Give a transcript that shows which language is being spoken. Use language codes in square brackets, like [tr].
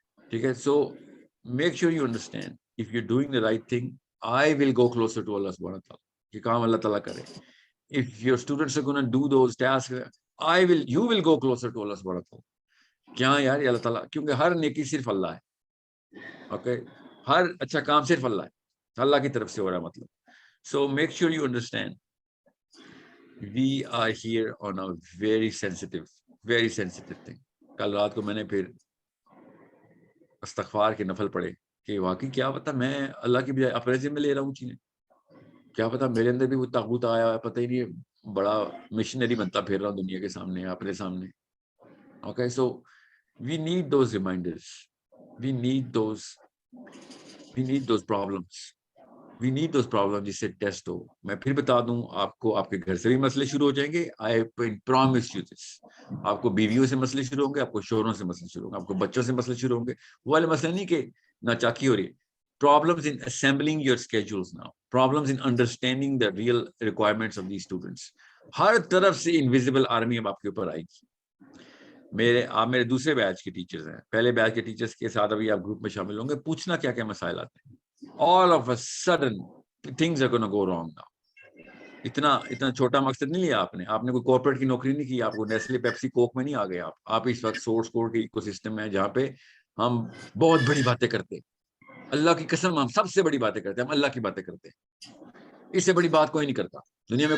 [ur] ٹھیک ہے، [en] So make sure you understand if you doing the right thing I will go closer to اللہ سبحانہ تعالیٰ. [ur] یہ کام اللہ تعالیٰ کرے. [en] If your students are gonna do those tasks you will go closer to اللہ سبحانہ تعالیٰ. [ur] کیا یار یہ اللہ تعالیٰ، کیونکہ ہر نیکی صرف اللہ ہے. اوکے، ہر اچھا کام صرف اللہ ہے، اللہ کی طرف سے ہو رہا ہے مطلب. [en] So make sure you understand we are here on a very sensitive thing. [ur] کل رات کو میں نے پھر استغفار کے نفل پڑھے کہ واقعی کیا پتا میں اللہ کی بجائے اپنے ذمہ لے رہا ہوں چیزیں، کیا پتا میرے اندر بھی وہ طاغوت آیا ہے، پتہ ہی نہیں، بڑا مشنری بنتا پھر رہا ہوں دنیا کے سامنے، اپنے سامنے. [en] okay, so we need those reminders, we need those problems, we need those problems [ur] جس سے ٹیسٹ ہو. میں پھر بتا دوں آپ کو، آپ کے گھر سے بھی مسئلے شروع ہو جائیں گے. [en] I promise you this. [ur] آپ کو بیویوں سے مسئلے شروع ہوں گے، آپ کو شوہروں سے مسئلے شروع ہوں گے، آپ کو بچوں سے مسئلے شروع ہوں گے. وہ والے مسئلے نہیں کہ ناچاکی ہو رہی ہے. [en] Problems in assembling your schedules now, problems in understanding the real requirements of these students. [ur] ہر طرف سے انویزیبل آرمی اب آپ کے اوپر آئے گی. آپ میرے دوسرے بیچ کے ٹیچرز ہیں، پہلے بیچ کے ٹیچرز کے ساتھ ابھی آپ گروپ میں شامل ہوں گے. پوچھنا کیا کیا مسائل آتے ہیں. [en] All of a sudden things are going to go wrong now. [ur] اتنا چھوٹا مقصد نہیں لیا آپ نے کوئی کارپوریٹ کی نوکری نہیں کی، آپ کو نیسلے پیپسی کوک میں نہیں آ گئے. آپ اس وقت سورس کوڈ کے ایکو سسٹم میں جہاں پہ ہم بہت بڑی باتیں کرتے ہیں. اللہ کی قسم ہم سب سے بڑی باتیں کرتے ہیں، ہم اللہ کی باتیں کرتے ہیں. اس سے بڑی بات کوئی نہیں کرتا دنیا میں.